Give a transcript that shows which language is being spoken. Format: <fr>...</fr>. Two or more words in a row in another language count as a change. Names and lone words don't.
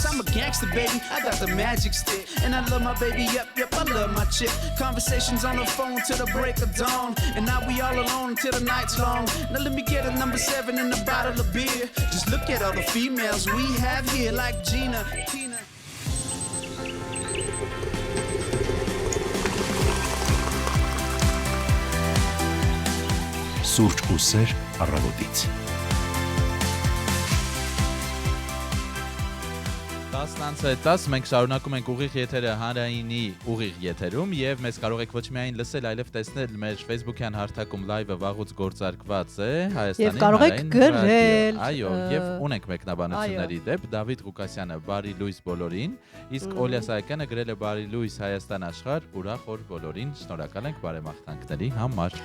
<en>I'm a gangster, baby, I got the magic stick. And I love my baby, yep, I love my chick. Conversations on the phone till the break of dawn. And now we all alone till the night's long. Now let me get a number 7 and a bottle of beer. Just look at all the females we have here, like Gina, Tina.</en> <hy>Սուրճ ու սեր առավոտից 10:10 մենք շարունակում ենք ուղիղ եթերը հանրայինի ուղիղ եթերում եւ մեզ կարող եք ոչ միայն լսել, այլև տեսնել մեր Facebook-յան հարթակում live-ը վաղուց գործարկված է Հայաստանի հանրային ռադիո։ Այո, եւ ունենք մեկնաբանությունների դեպ Դավիթ Ղուկասյանը բարի լույս բոլորին, իսկ Օլիա Սահակյանը գրել է բարի լույս Հայաստան աշխարհ, ուրախ օր բոլորին, շնորհակալ ենք բարեմաղթանքների համար։</hy>